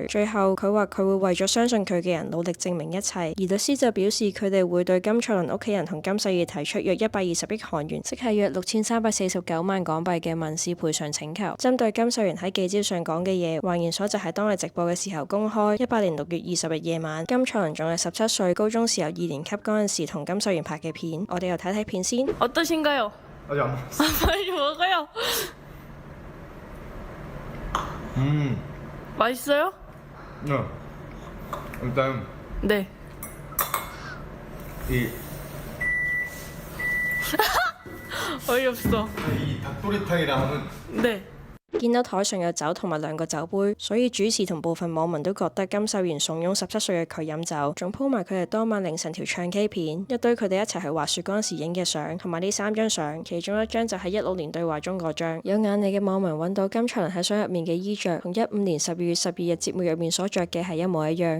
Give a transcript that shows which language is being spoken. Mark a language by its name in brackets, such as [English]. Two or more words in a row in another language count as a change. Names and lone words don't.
[Cantonese] 最後佢話佢會為咗相信佢嘅人努力證明一切，而律師就表示佢哋會對金蔡倫屋企人同金世義提出約120億韓元，即係約6349萬港幣嘅民事賠償請求。針對金秀賢喺記招上講嘅嘢，華研所就喺當日直播嘅時候公開18年6月20日夜晚，金蔡倫仲係17歲，高中時由2年級嗰陣時同金秀賢拍嘅片。我哋又睇睇片先。 [Korean] 어떠신가요? 아직 안 먹었어. 빨리 먹어요. 맛있어요? 일단 네. 이 어이없어. 닭도리탕이랑 하면 네. [Cantonese] 見到台上有酒同埋2個酒杯，所以主持同部分網民都覺得金秀賢慫恿17歲嘅佢飲酒，仲鋪埋佢哋當晚凌晨條唱 K 片，一堆佢哋一齊去滑雪嗰陣時影嘅相，同埋呢3張相，其中一張就係16年對話中嗰張。有眼利嘅網民揾到金蔡倫喺相入面嘅衣着，同15年12月12日節目入面所着嘅係一模一樣。